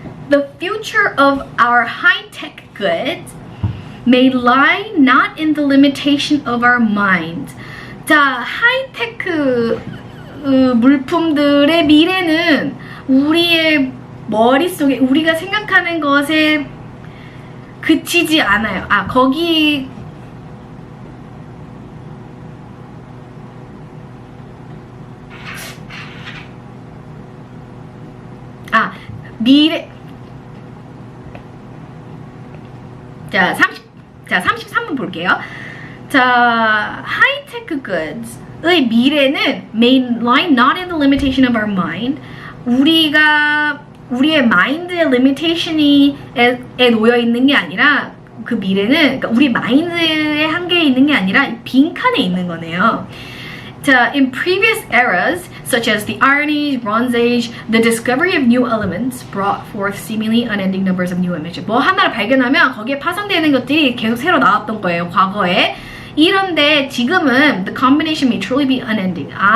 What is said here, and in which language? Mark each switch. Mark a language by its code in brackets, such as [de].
[en] The future of our high-tech goods may lie not in the limitation of our minds. [ko] 자, 하이테크 물품들의 미래는 우리의 머릿속에 우리가 생각하는 것에 그치지 않아요. 거기 미래. 자, 33번 볼게요. 자, [en] high-tech goods의 미래는 may lie not in the limitation of our mind. [ko] 우리의 마인드의 limitation에 놓여 있는 게 아니라 그 미래는 그러니까 우리 마인드의 한계에 있는 게 아니라 빈칸에 있는 거네요. [en] 자, in previous eras, such as the Iron Age, Bronze Age, the discovery of new elements brought forth seemingly unending numbers of new images. [ko] 뭐 하나를 발견하면 거기에 파생되는 것들이 계속 새로 나왔던 거예요, 과거에. 이런데 지금은 [en] the combination may truly be unending.